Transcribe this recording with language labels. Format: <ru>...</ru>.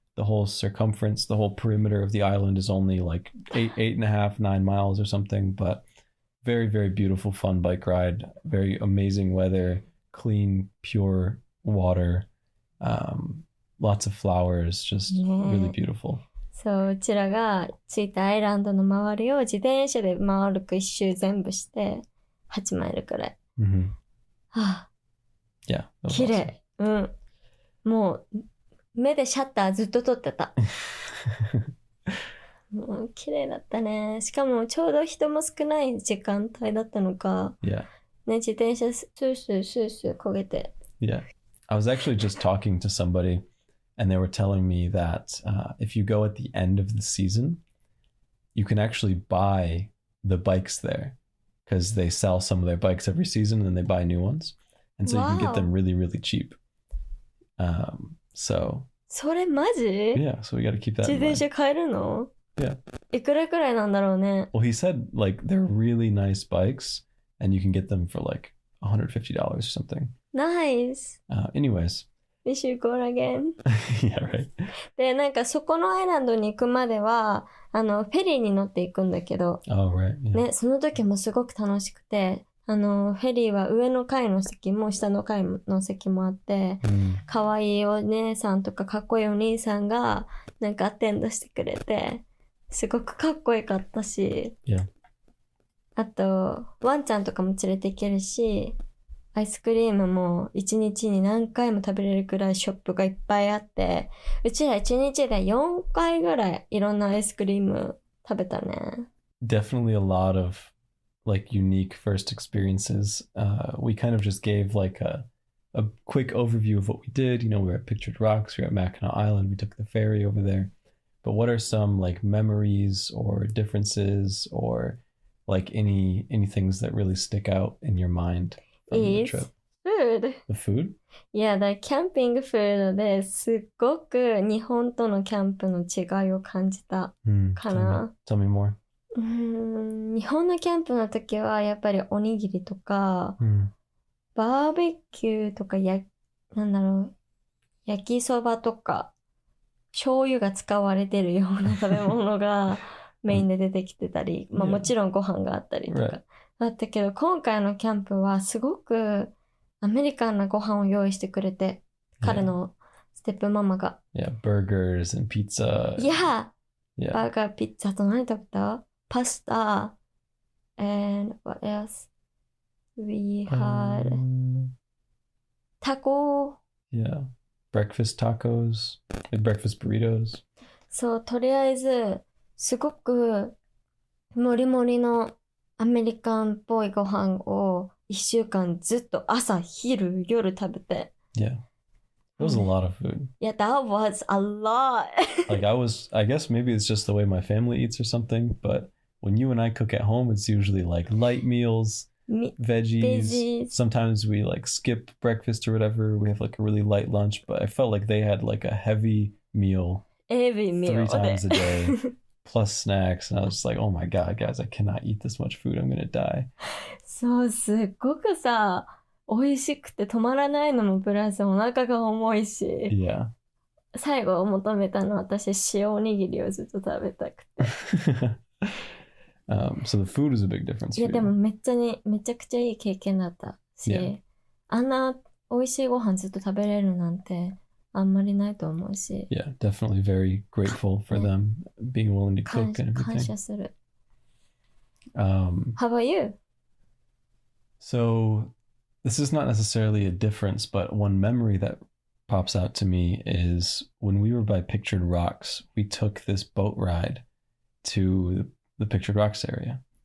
<en>The whole circumference, the whole perimeter of the island is only like 8.5, 9 miles or something, but very, very beautiful, fun bike ride. Very amazing weather, clean, pure water, lots of flowers, just really beautiful.</en> <ja>そう、うちらが着いたアイランドの周りを自転車で回るく一周全部して8マイルくらい。 Mm-hmm. はあ、</ja> <en>Yeah. that was</en> <ja>綺麗。うん。もう目でシャッターずっと撮ってた。もう綺麗だったね。しかもちょうど人も少ない時間帯だったのか。</ja> <en>Yeah.</en> <ja>ね、自転車スースースースー焦げて。</ja> <en>Yeah. I was actually just talking to somebody and they were telling me that if you go at the end of the season, you can actually buy the bikes there because they sell some of their bikes every season and they buy new ones. And so you can get them really, really cheap. So</en> <ja>それマジ？</ja> <en>yeah, so we got to keep that</en> <ja>自</ja> <en>in</en> <ja>車買えるの？</ja> <en>Yeah.</en> <ja>いくらくらいなんだろうね。</ja> <en>Well, he said like they're really nice bikes and you can get them for like $150 or something. Nice. Anyways. We should go again. Yeah, right.</en> <ja>で、なんかそこのアイランドに行くまでは、フェリーに乗っていくんだけど、</ja> <en>Oh, right. Yeah.</en> <ja>ね、その時もすごく楽しくて、フェリーは上の階の席も下の階の席もあって、可愛いお姉さんとかかっこいいお兄さんがなんかアテンドしてくれて、すごくかっこよかったし、</ja> <en>Yeah.</en> <ja>あと、ワンちゃんとかも連れて行けるし、アイスクリームも1日に何回も食べれるくらいショップがいっぱいあって、うちら1日で4回ぐらいいろんなアイスクリーム食べたね。</ja> <en>Definitely a lot of like unique first experiences. We kind of just gave like a quick overview of what we did. You know, we were at Pictured Rocks, we were at Mackinac Island, we took the ferry over there. But what are some like memories or differences or like any things that really stick out in your mind from the Is trip? food. The food?</en> <ja>いや、だキャンピングフードですっごく日本とのキャンプの違いを感じたかな。</ja> <en>Tell me more.</en> <ja>日本のキャンプの時はやっぱりおにぎりとか、バーベキューとかなんだろう、焼きそばとか、醤油が使われてるような食べ物がメインで出てきてたり、まあもちろんご飯があったりとか。だったけど、今回のキャンプはすごくアメリカンなご飯を用意してくれて、彼のステップママが。</ja> <en>Yeah, burgers and pizza. Yeah! Yeah.</en> <ja>バーガー、ピッツァと何食べた？</ja> <en>パスタ and what else? We had taco. Yeah. Breakfast tacos. Breakfast burritos.</en> <ja>そう、とりあえずすごくもりもりのアメリカンっぽいご飯を1週間ずっと朝、昼、夜食べて。</ja> <en>Yeah. It was a lot of food. Yeah, that was a lot. Like I guess maybe it's just the way my family eats or something, but when you and I cook at home, it's usually like light meals, veggies. Sometimes we like skip breakfast or whatever. We have like a really light lunch, but I felt like they had like a heavy meal, 3 times a day, plus snacks. And I was just like, oh my God, guys, I cannot eat this much food. I'm going to die.</en> <ja>そう、すっごくさ、美味しくて止まらないのもプラスお腹が重いし。</ja> <en>Yeah.</en> <ja>最後求めたのは私、塩おにぎりをずっと食べたくて。</ja> <en>So the food is a big difference.</en> <ja>いやでもめちゃくちゃいい経験だった。し、</ja> <en>Yeah.</en> <ja>あんな美味しいご飯ずっと食べれるなんてあんまりないと思うし、</ja> <en>Yeah, definitely very grateful for them being willing to</en> <ja>感</ja> <en>cook and</en> <ja>感</ja> <en>everything.</en> <ja>謝する。 Um,</ja> <en>How about you? so this is not necessarily a difference, but one memory that pops out to me is when we were by Pictured Rocks, we took this boat ride to the Pictured Rocks area.</en>